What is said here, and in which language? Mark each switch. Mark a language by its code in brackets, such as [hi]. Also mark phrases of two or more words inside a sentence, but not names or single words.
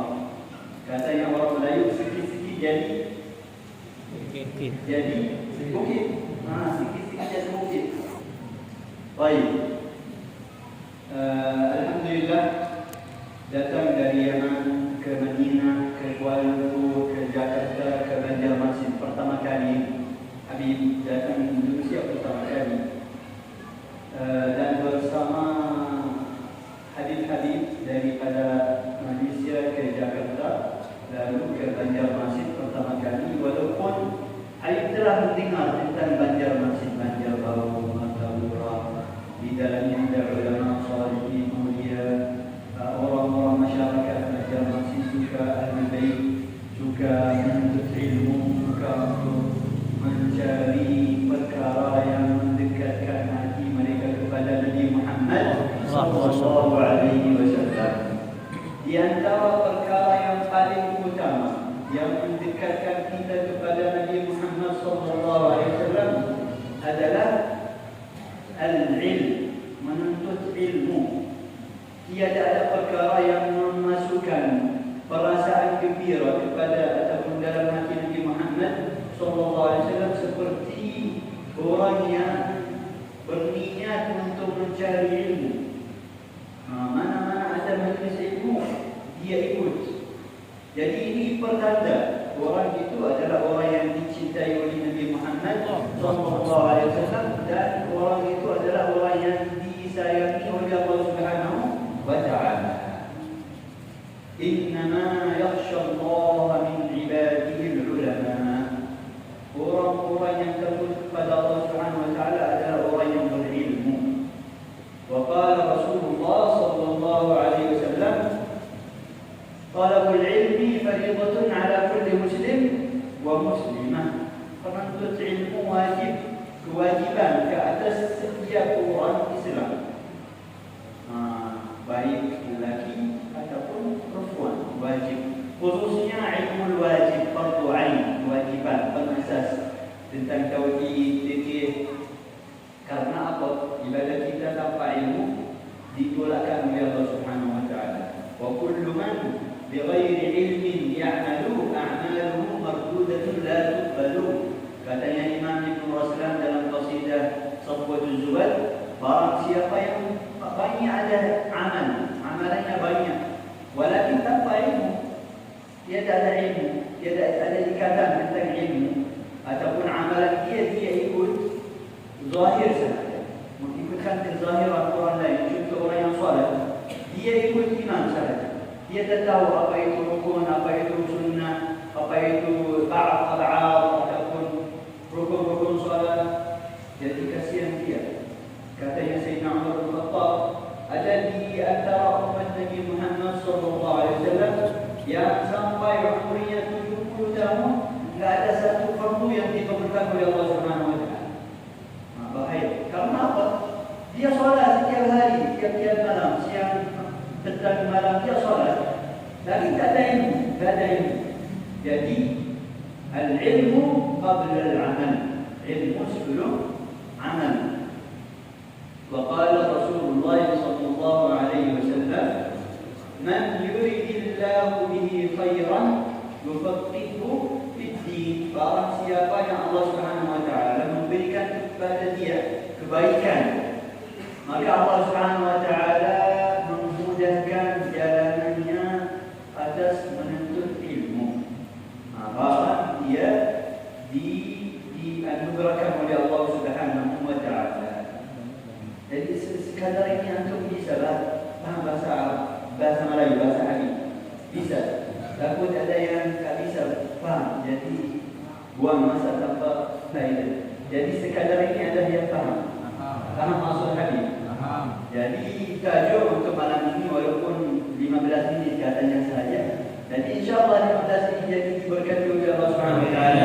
[ms] Kata yang orang Melayu, sikit-sikit jadi bukit. Sikit-sikit jadi bukit. Baik. Alhamdulillah datang dari Yaman ke Madinah, ke Kuala Lumpur, ke Jakarta, ke Banjarmasin pertama kali. Habib datang ke Indonesia pertama kali. Dan bersama Habib-habib daripada Malaysia ke Jakarta, lalu ke Banjarmasin pertama kali. Walaupun Habib telah mendengar tentang Banjarmasin, Banjarbaru, Martapura, di dalamnya ada ulama salihin mulia, orang-orang masyarakat Banjarmasin juga ahli bait, juga menuntut ilmu, juga untuk mencari perkara yang mendekatkan hati mereka kepada Nabi Muhammad [ar] صلى الله عليه وسلم. [ms] Di antara perkara yang paling utama yang mendekatkan kita kepada Nabi Muhammad [ar] صلى الله عليه وسلم [ms] adalah al-ilm, menuntut ilmu. Tiada ada perkara yang memasukkan perasaan gembira kepada ataupun dalam hati Nabi Muhammad [ar] صلى الله عليه وسلم [ms] seperti orang yang berniat untuk mencari ilmu. Mana-mana ada majlis ilmu, dia ikut. Jadi ini pertanda orang itu adalah orang yang dicintai oleh Nabi Muhammad [ar] صلى الله عليه وسلم, [ms] dan orang itu adalah orang yang disayangi oleh Allah [ar] سبحانه وتعالى. إنما يخشى الله من عباده العلماء. [ms] Orang-orang yang takut kepada Allah [ar] سبحانه وتعالى [ms] adalah orang yang berilmu. [ar] وقال رسول الله صلى الله عليه وسلم، طلب العلم فريضة على كل مسلم ومسلمة. [ms] Menuntut ilmu wajib, kewajiban ke atas setiap orang Islam, baik lelaki ataupun perempuan, wajib. Khususnya ilmu wajib, fardu ain, kewajiban pengasas tentang tauhid, fikih. Karena apa? Ibadah kita tanpa ilmu ditolakkan oleh Allah [ar] سبحانه وتعالى. وكل من بغير علم يعمل أعماله مردودة لا تقبل. [ms] Katanya Imam Ibn Raslan dalam qasidah Safwatul Zuhad, barang siapa yang banyak ada amalannya banyak, walakin tanpa ilmu, dia tak ada ilmu, dia tak ada ikatan tentang ilmu, ataupun amalan dia ikut zahir sahaja, mengikutkan kezahiran orang lain. Contoh orang yang solat, dia ikut imam sahaja, dia tak tahu apa itu rukun, apa itu sunnah, apa itu ba'd al-'ad ataupun rukun-rukun solat. Jadi kasihan dia. Katanya Sayyidina Umar bin Khattab, ada di antara umat Nabi Muhammad [ar] صلى الله عليه وسلم [ms] yang sampai umurnya 70 tahun enggak ada satu fardu yang dikabulkan oleh Allah [ar] سبحانه وتعالى. [ms] Bahaya. Karena apa? Dia solat setiap hari, tiap-tiap malam, siang, petang, malam dia solat. Tapi tak ada ilmu, tak ada ilmu. Jadi [ar] العلم قبل العمل. [ms] Ilmu sebelum amal. [ar] وقال رسول الله صلى الله عليه وسلم من يريد الله به خيرا يفقهه في الدين. [ms] Barang siapa yang Allah [ar] سبحانه وتعالى [ms] memberikan kepada dia kebaikan, maka Allah [ar] سبحانه وتعالى [ms] memudahkan jalanannya atas menuntut ilmu. Barang dia dianugerahkan oleh Allah [ar] سبحانه وتعالى. [ms] Jadi sekadar ini antum bisa paham bahasa Arab, bahasa Melayu, bahasa Hadis. Bisa. Takut ada yang tak bisa faham, jadi buang masa tanpa faedah. Jadi sekadar ini ada yang faham. Faham maksud hadis. Jadi tajuk untuk malam ini walaupun 15 minit katanya saja. Dan insya-Allah 15 ini jadi diberkati oleh Allah [ar] سبحانه وتعالى.